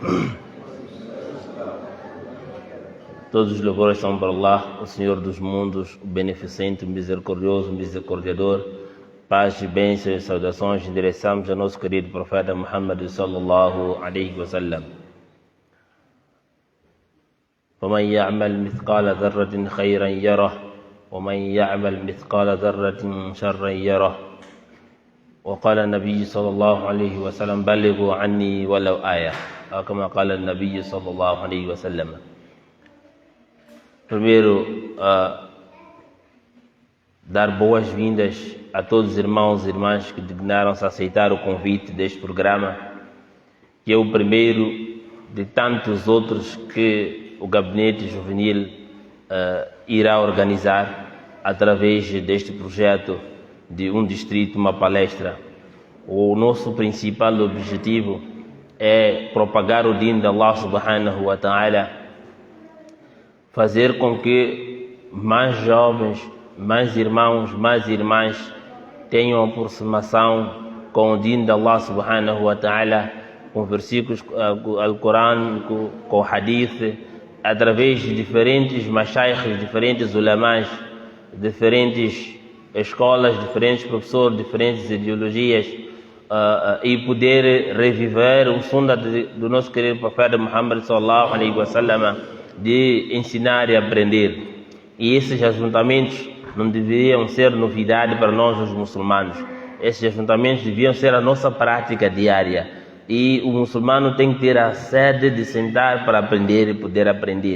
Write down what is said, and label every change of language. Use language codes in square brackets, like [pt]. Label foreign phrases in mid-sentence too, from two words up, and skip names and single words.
[pt] Todos os louvores são para Allah, o Senhor dos mundos, o beneficente, o misericordioso, o misericordiador. Paz e bênçãos e saudações endereçamos ao nosso querido profeta Muhammad [ar] صلى الله عليه وسلم. ومن يعمل مثقال ذرة خيرا يره ومن يعمل مثقال ذرة شرا يره. وقال النبي صلى الله عليه وسلم بلغوا عني ولو آية أو كما قال النبي صلى الله عليه وسلم. [pt] Primeiro, dar boas-vindas a todos os irmãos e irmãs que dignaram-se a aceitar o convite deste programa, que é o primeiro de tantos outros que o Gabinete Juvenil irá organizar através deste projeto de um distrito, uma palestra. O nosso principal objetivo é propagar o deen de [ar] الله سبحانه وتعالى, [pt] fazer com que mais jovens, mais irmãos, mais irmãs tenham aproximação com o deen de [ar] الله سبحانه وتعالى, [pt] com versículos Al-Quran, com o Hadith, através de diferentes mashaykhs, diferentes ulamás, diferentes escolas, diferentes professores, diferentes ideologias, e poder reviver o sunnah do nosso querido profeta Muhammad [ar] صلى الله عليه وسلم [pt] de ensinar e aprender. E esses ajuntamentos não deveriam ser novidade para nós os muçulmanos. Esses ajuntamentos deviam ser a nossa prática diária. E o muçulmano tem que ter a sede de sentar para aprender e poder aprender.